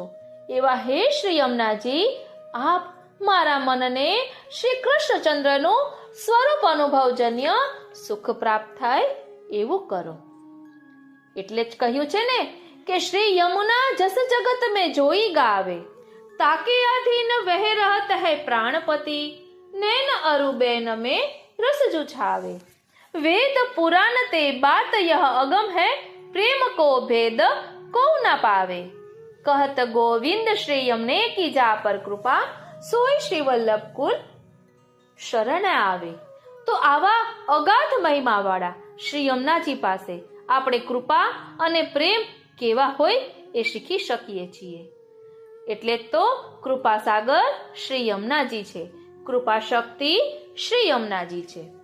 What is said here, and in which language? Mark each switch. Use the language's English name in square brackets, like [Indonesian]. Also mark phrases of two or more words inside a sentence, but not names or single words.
[Gujarati] એવા હે શ્રી યમુનાજી, આપ મારા મનને શ્રી કૃષ્ણચંદ્રનું સ્વરૂપ અનુભવજન્ય સુખ પ્રાપ્ત થાય એવું કરો. એટલે જ કહ્યું છે ને કે [Hindi] श्री यमुना जस जगत में जोई गावे, ताके अधीन वह रहत है प्राणपति, नैन अरुबेन में रस जुछावे, वेद पुराण ते बात यह अगम है, प्रेम को भेद को न पावे, कहत गोविंद श्री यमने की जा पर कृपा, सोई श्री वल्लभ कुल शरण आवे. [Gujarati] તો આવા અગાધ મહિમા વાળા શ્રી યમુનાજી પાસે આપણે કૃપા અને પ્રેમ કેવા હોય એ શીખી શકીએ છીએ. એટલે તો કૃપા સાગર શ્રી યમુનાજી છે, કૃપા શક્તિ શ્રી યમુનાજી છે.